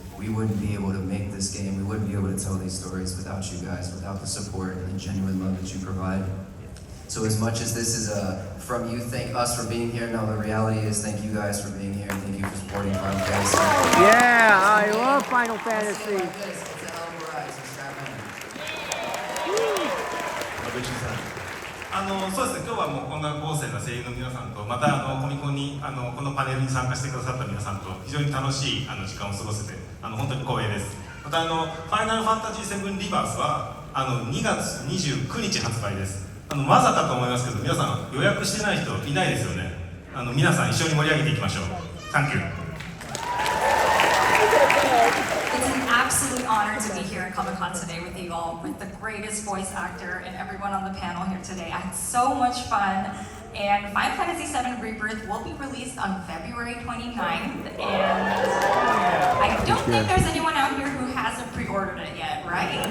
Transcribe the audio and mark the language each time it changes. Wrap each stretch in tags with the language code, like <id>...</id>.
<en>We wouldn't be able to make this game. We wouldn't be able to tell these stories without you guys, without the support and the genuine love that you provide. So as much as this is from you, thank us for being here. No, the reality is thank you guys for being here. Thank you for supporting Final Fantasy. Yeah, I love Final Fantasy. It's a hell of a ride, so strap in.</en> <ja>そうですね、今日はもうこんな豪勢な声優の皆さんと、またコミコンにこのパネルに参加してくださった皆さんと非常に楽しい時間を過ごせて本当に光栄です。またファイナルファンタジー7リバースは2月29日発売です。まさかと思いますけど、皆さん予約してない人いないですよね。皆さん一緒に盛り上げていきましょう。</ja> <en>Thank you. It's an absolute honor to be here at ComicCon today with you all, with the greatest voice actor and everyone on the panel here today. I had so much fun, and Final Fantasy VII Rebirth will be released on February 29th, and I don't think there's anyone out here who hasn't pre-ordered it yet, right?</en>